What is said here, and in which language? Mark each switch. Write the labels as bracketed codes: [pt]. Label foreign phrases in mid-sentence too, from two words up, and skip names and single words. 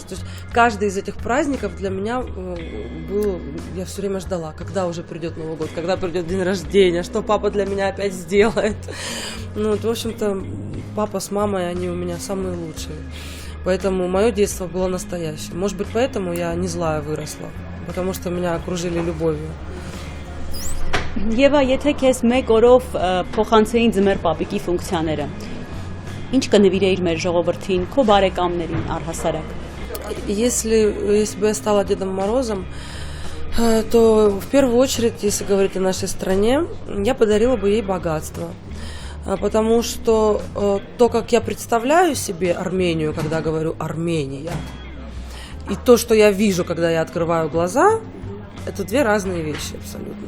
[ru] То есть каждый из этих праздников для меня был, я все время ждала, когда уже придет Новый год, когда придет день рождения, что папа для меня опять сделает. Ну, вот, в общем-то, папа с мамой, они у меня самые лучшие. Поэтому мое детство было настоящим. Может быть, поэтому я не злая выросла, потому что меня окружили любовью. [hy] Եվա, եթե քեզ մեկ օրով փոխանցեին ձմեռ պապիկի ֆունկցիաները, ինչ կնվիրեիր մեր ժողովրդին, քո բարեկամներին առհասարակ։ [ru] Если бы я стала Дедом Морозом, то в первую очередь, если говорить о нашей стране, я подарила бы ей богатство. Потому что то, как я представляю себе Армению, когда говорю «Армения», и то, что я вижу, когда я открываю глаза, это две разные вещи абсолютно.